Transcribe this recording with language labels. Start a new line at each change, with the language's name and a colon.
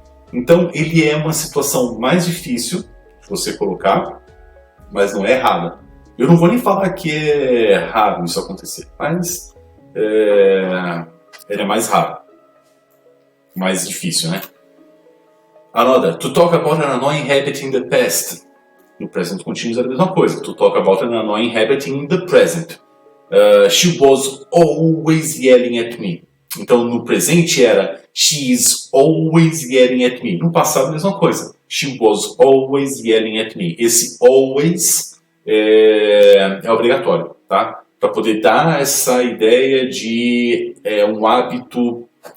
Portuguese: Então, ele é uma situação mais difícil de você colocar, mas não é errada. Eu não vou nem falar que é raro isso acontecer, mas ele é mais raro. Mais difícil, né?
English: Another, to talk about an annoying habit in the past.
Portuguese: No present continuous é a mesma coisa.
English: To talk about an annoying habit in the present. She was always yelling at me.
Portuguese: Então, no presente era
English: she is always yelling at me.
Portuguese: No passado, a mesma coisa.
English: She was always yelling at me.
Portuguese: Esse always é obrigatório, tá? Para poder dar essa ideia de um hábito